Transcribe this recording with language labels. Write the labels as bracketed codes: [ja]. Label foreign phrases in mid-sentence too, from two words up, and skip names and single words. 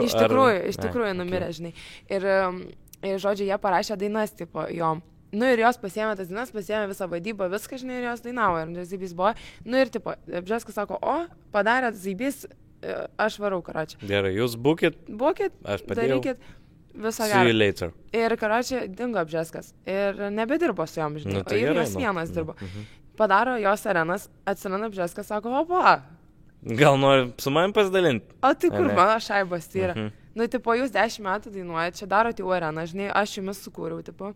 [lt] Iš tikrųjų numirė, žinai. Ir žodžiu, jie parašė dainas, tipo, jom. Ir jos pasiėmė tas dainas, pasiėmė visą vadybą, viską, žinai, ir jos dainavo. Ir Zybys buvo. Ir, tipo, Bžeskas sako, o, padarė Zybys, aš varau, karočią. Gerai, jūs būkit. Aš padėjau. Darykit visą gerą. [en] See you later. [lt] Ir, karočią, dingo Bžeskas. Ir nebedirbo su jom, žinai. Ir jos vienas dirbo. Padaro jos arenas, atsiranda Bžeskas, sako, opa. Gal nori su manim pasidalinti? O tai kur mano šaibos yra? Tipo, jūs 10 metų dainuojate, čia darote jau areną, žinai, aš jumis sukūriau, tipo.